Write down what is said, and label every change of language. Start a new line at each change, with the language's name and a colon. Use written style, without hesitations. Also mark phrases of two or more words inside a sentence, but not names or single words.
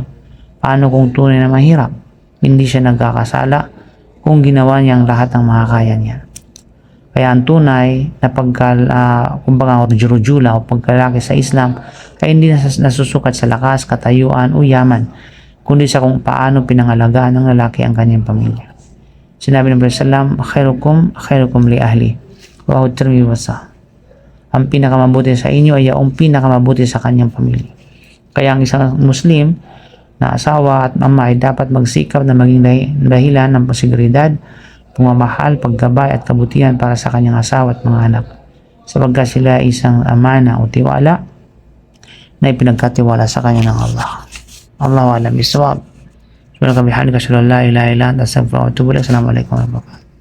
Filipino: Paano kung tunay na mahirap? Hindi siya nagkakasala kung ginawa niyang lahat ng makakaya niya. Kaya ang tunay na kumbaga rujula o pagkalaki sa Islam ay hindi nasusukat sa lakas, katayuan o yaman, kundi sa kung paano pinangalagaan ng lalaki ang kanyang pamilya. Sinabi ng Prophet sallam,
Arabic: خيركم لأهلي. Wa Tirmidhi wasa.
Filipino: Ang pinakamabuti sa inyo ay ang pinakamabuti sa kanyang pamilya. Kaya ang isang Muslim na asawa at ama ay dapat magsikap na maging dahilan ng seguridad, pagmamahal, paggabay at kabutihan para sa kanyang asawa at mga anak, sapagkat sila ay isang amana o tiwala na ipinagkatiwala sa kanya ng Allah.
Arabic: الله أعلم بالصواب. سبحانك بحمدك، أشهد أن لا إله إلا أنت، أستغفرك وأتوب إليك. السلام عليكم ورحمة الله وبركاته.